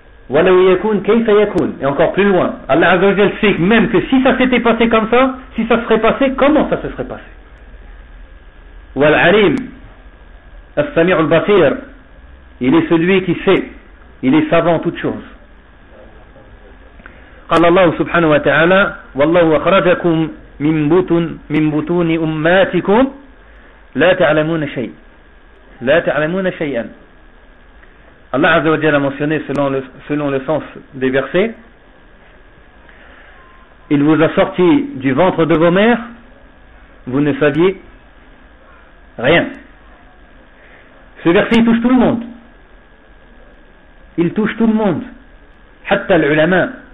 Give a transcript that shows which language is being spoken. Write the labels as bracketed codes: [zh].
[ar] Wala yakun kayfa yakun. [fr] Et encore plus loin. Allah Azza wa Jalla sait même que si ça s'était passé comme ça, si ça serait passé, comment ça se serait passé? [ar] Wal alim as-sami'u al-basir. [fr] Il est celui qui sait. Il est savant en toutes choses. [ar] قال الله سبحانه وتعالى والله أخرجكم من بطون أمهاتكم لا تعلمون شيء لا تعلمون شيئا. [fr] الله عز وجل a mentionné selon le sens des versets, il vous a sorti du ventre de vos mères, vous ne saviez rien. Ce verset il touche tout le monde, il touche tout le monde, [ar] حتى العلماء.